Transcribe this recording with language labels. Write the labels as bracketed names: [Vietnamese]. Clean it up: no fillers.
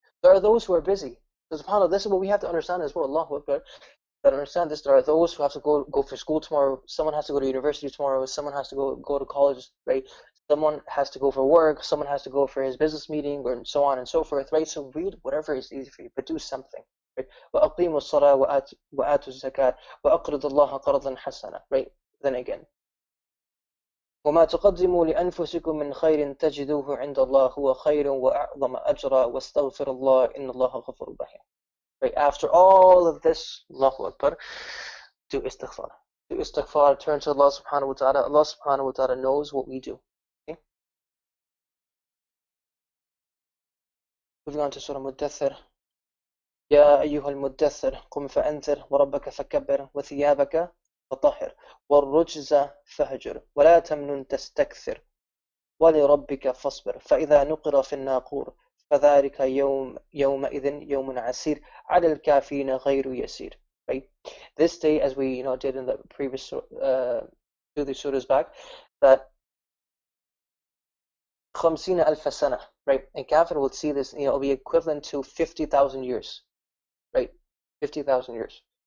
[English] There are those who are busy. So subhanAllah, this is what we have to understand as well. Allahu Akbar. That understand this. There are those who have to go for school tomorrow. Someone has to go to university tomorrow. Someone has to go to college, right? Someone has to go for work, someone has to go for his business meeting, or so on and so forth, right? So read whatever is easy for you, but do something, right? [Arabic] وَأَقِيمُوا الصَّلَاةَ وَآتُوا الزَّكَاةَ وَأَقْرِضُوا اللَّهَ قَرْضًا حَسَنًا, right? [English] Then again, [Arabic] وما تقدموا لأنفسكم من خير تجدوه عند الله هو خير وأعظم أجرا واستغفر الله إن الله غفور رحيم. [English] Right, after all of this, Allahu Akbar, do istighfar. Do istighfar, turn to Allah subhanahu wa ta'ala. Allah subhanahu wa ta'ala knows what we do. Okay? Moving on to Surah Muddathir. [Arabic] يا أيها المدثر قم فأنذر وربك فكبر وثيابك فطهر والرجز فهجر ولا تمنن تستكثر ولربك فاصبر فإذا نقر في الناقور فذلك يومئذ يوم عسير على الكافرين غير يسير. [English] Right? This day, as we did in the previous two surahs back, that 50,000 سنة, right? And kafir will see this, it'll be equivalent to 50,000 years, right? 50,000 years.